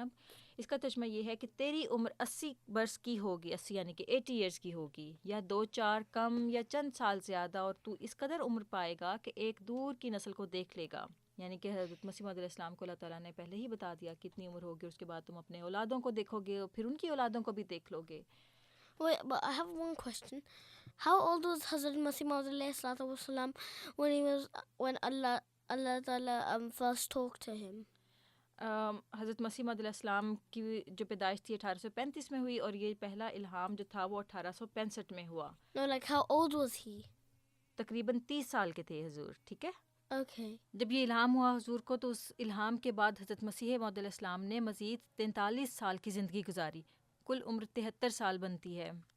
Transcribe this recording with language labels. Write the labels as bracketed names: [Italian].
[Urdu] اب اس کا ترجمہ یہ ہے کہ تیری عمر 80 برس کی ہوگی, 80 یعنی کہ 80 ایئرس کی ہوگی, یا 2-4 کم یا چند سال زیادہ, اور تو اس قدر عمر پائے گا کہ ایک دور کی نسل کو دیکھ لے گا. یعنی کہ حضرت مسیح موعود علیہ السلام کو اللہ تعالیٰ نے پہلے ہی بتا دیا کتنی عمر ہوگی, اس کے بعد تم اپنے اولادوں کو دیکھو گے اور پھر ان کی اولادوں کو بھی دیکھ لو گے. [English] Wait, but I have one question. How old was Hazrat Masih Maud alayhi salatu wasalam when Allah Ta'ala first talked to him? [Urdu] حضرت مسیح موعود علیہ السلام کی جو پیدائش تھی 1835 میں ہوئی اور یہ پہلا الہام جو تھا وہ 1865 میں ہوا. [English] No, like how old was he? [Urdu] تقریباً 30 سال کے تھے حضور, ٹھیک ہے. [English] Okay. [Urdu] جب یہ الہام ہوا حضور کو تو اس الہام کے بعد حضرت مسیح موعود علیہ السلام نے مزید 43 سال کی زندگی گزاری, کل عمر 73 سال بنتی ہے.